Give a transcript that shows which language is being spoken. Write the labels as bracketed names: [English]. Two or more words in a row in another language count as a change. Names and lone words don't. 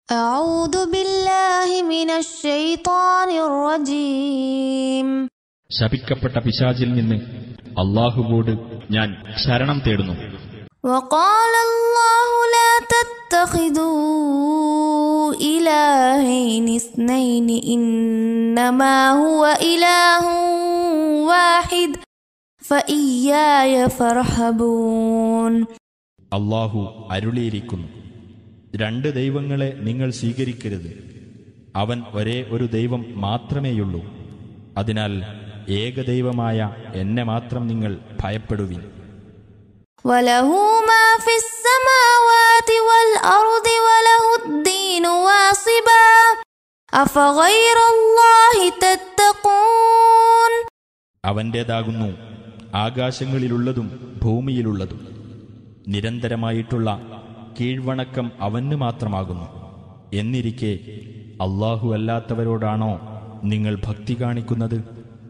[Arabic] أعوذ بالله من الشيطان الرجيم. [Malayalam] ശപിക്കപ്പെട്ട പിശാചിൽ നിന്ന് അല്ലാഹുവോട് ഞാൻ ശരണം തേടുന്നു. [Arabic] وقال الله لا تتخذوا إلهين اثنين إنما هو إله واحد فإياي فارهبون. [Malayalam] അല്ലാഹു അരുളിയിരിക്കുന്നു, രണ്ട് ദൈവങ്ങളെ നിങ്ങൾ സ്വീകരിക്കരുത്. അവൻ ഒരേ ഒരു ദൈവം മാത്രമേയുള്ളൂ. അതിനാൽ ഏകദൈവമായ എന്നെ മാത്രം നിങ്ങൾ ഭയപ്പെടുവിൻ. [Arabic] وله ما في السماوات والأرض وله الدين واصبا أفغير الله تتقون. [Malayalam] അവൻ്റേതാകുന്നു ആകാശങ്ങളിലുള്ളതും ഭൂമിയിലുള്ളതും. നിരന്തരമായിട്ടുള്ള കീഴ്വണക്കം അവന് മാത്രമാകുന്നു. എന്നിരിക്കെ അല്ലാഹു അല്ലാത്തവരോടാണോ നിങ്ങൾ ഭക്തി കാണിക്കുന്നത്?